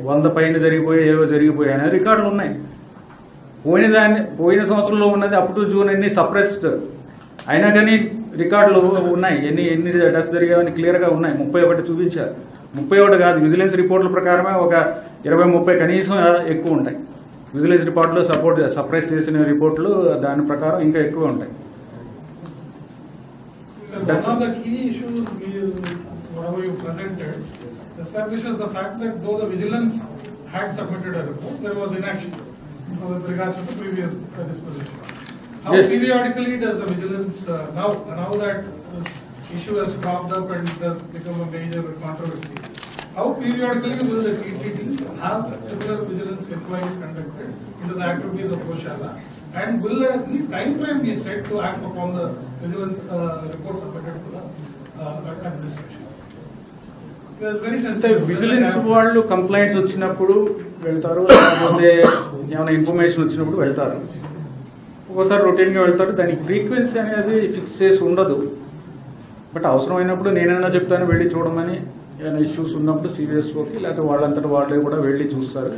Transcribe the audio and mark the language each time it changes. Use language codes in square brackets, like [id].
[te] 100 పైన ఏవో జరిగిపోయాయి అనే రికార్డులు ఉన్నాయి. పోయిన సంవత్సరంలో ఉన్నది అప్ టు జూన్ ఎన్ని సప్రెస్డ్ అయినా కానీ రికార్డులు ఉన్నాయి. ఎన్ని డెత్స్ జరిగాయని క్లియర్గా ఉన్నాయి. 31 చూపించారు. 31 కాదు, విజిలెన్స్ రిపోర్టుల ప్రకారమే ఒక 20-30 కనీసం ఎక్కువ ఉంటాయి. విజిలెన్స్ రిపోర్టులు సప్రెస్ చేసిన రిపోర్టులు దాని ప్రకారం ఇంకా ఎక్కువ ఉంటాయి. [en] So one of the key issues whatever you presented establishes the fact that though the vigilance had submitted a report, there was inaction with regards to the previous disposition. How Yes. periodically does the vigilance now that this issue has cropped up and it has become a major controversy, how periodically will the TTD have similar vigilance inquiries conducted into the activities of Goshala? And will a time frame be set to act upon the vigilance reports submitted to the administration? It is very [te] అంటే [en] sensitive. [te] Vigilance వాళ్ళు complaints వచ్చినప్పుడు వెళ్తారు, లేకపోతే ఏమైనా information వచ్చినప్పుడు వెళ్తారు. ఒక్కోసారి రొటీన్గా వెళ్తారు. దానికి ఫ్రీక్వెన్సీ అనేది ఫిక్స్ చేసి ఉండదు. బట్ అవసరమైనప్పుడు నేనైనా చెప్తాను వెళ్ళి చూడమని. ఏమైనా ఇష్యూస్ ఉన్నప్పుడు సివిఎస్ఓకి లేకపోతే వాళ్ళంతటా వాళ్ళే కూడా వెళ్ళి చూస్తారు.